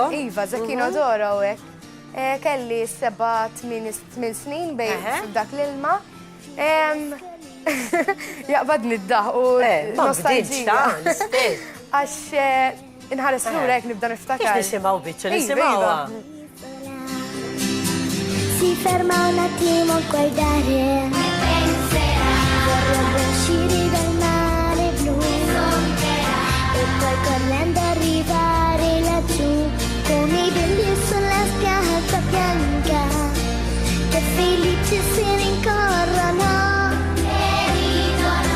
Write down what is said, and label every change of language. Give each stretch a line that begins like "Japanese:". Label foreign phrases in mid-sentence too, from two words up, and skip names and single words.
Maltese: Iva, Zecchino d'Oro hekk. Kelli 7-8 snin bejn dak l-ilma. Jaqbadni d-daħ u nostalġija. Għax inħares lura hekk nibda niftakar. Kif nisimgħu biċċa, nisimgħuha.
Italian: Si ferma un attimo a guardare e penserà vorrebbe uscire dal mare blu e poi correndo arrivare laggiù come i bimbi sulla spiaggia bianca che felici si rincorrono e ridono.